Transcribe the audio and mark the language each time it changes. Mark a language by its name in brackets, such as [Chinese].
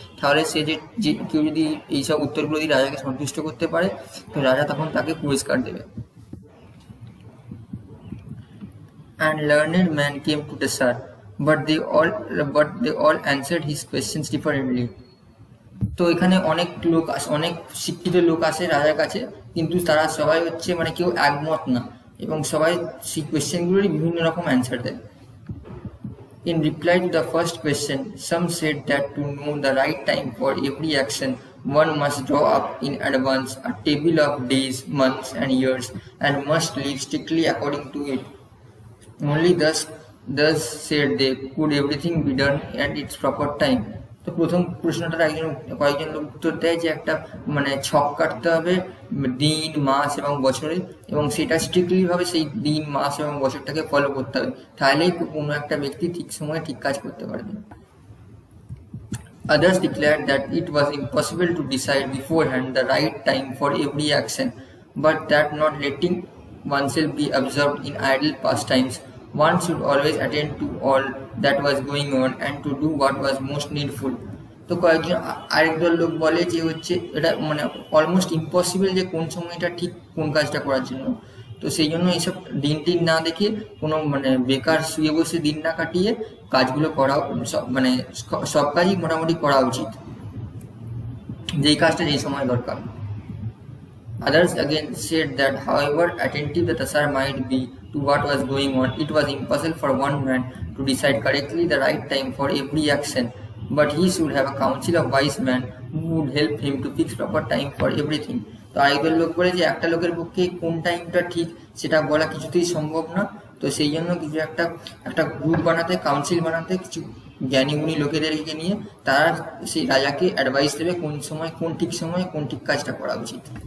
[Bangla] তাহলে সে যে কেউ যদি এইসব উত্তরগুলো দিয়ে রাজাকে সন্তুষ্ট করতে পারে, তো রাজা তখন তাকে পুরস্কার দেবে। [English] And learned men came to the Tsar, but they all answered his questions differently. [Bangla] তো এখানে অনেক শিক্ষিত লোক আসে রাজার কাছে, কিন্তু তারা সবাই হচ্ছে মানে কেউ একমত না, এবং সবাই সেই কোয়েশ্চেনগুলোরই বিভিন্ন রকম অ্যান্সার দেয়। [English] In reply to the first question, some said that to know the right time for every action, one must draw up in advance a table of days, months, and years, and must live strictly according to it. Only thus said they could everything be done at its proper time. [Bangla] তো প্রথম প্রশ্নটার কয়েকজন লোক উত্তর দেয় যে একটা মানে ছক কাটতে হবে দিন, মাস এবং বছরে, এবং সেটা স্ট্রিক্টলি ভাবে সেই দিন, মাস এবং বছরটাকে ফলো করতে হবে, তাহলেই কোনো একটা ব্যক্তি ঠিক সময়ে ঠিক কাজ করতে পারবে। [English] Others declared that it was impossible to decide beforehand the right time for every action, but that not letting oneself be absorbed in idle pastimes, one should always attend to all that was going on and to do what was most needful. [Bangla] তো কয়েকজন আরেকদল লোক বলে যে হচ্ছে এটা মানে almost impossible যে কোন সময়টা ঠিক কোন কাজটা করার জন্য, তো সেই জন্য এইসব দিন না দেখে কোনো মানে বেকার শুয়ে বসে দিন না কাটিয়ে কাজগুলো করা, মানে সব কাজই মোটামুটি করা উচিত, যেই কাজটা যেই সময় দরকার। [English] Others again said that however attentive the Tassar might be to what was going on, it was impossible for one man to decide correctly the right time for every action, but he should have a council of wise men who would help him to fix proper time for everything. [Bangla] তো আরেকদল লোক বলে যে একটা লোকের পক্ষে কোন টাইমটা ঠিক সেটা বলা কিছুতেই সম্ভব না, তো সেই জন্য কিছু একটা গ্রুপ বানাতে, কাউন্সিল বানাতে, কিছু জ্ঞানীগুণী লোকেদেরকে নিয়ে তারা সেই রাজাকে অ্যাডভাইস দেবে কোন ঠিক সময়ে কোন ঠিক কাজটা করা উচিত।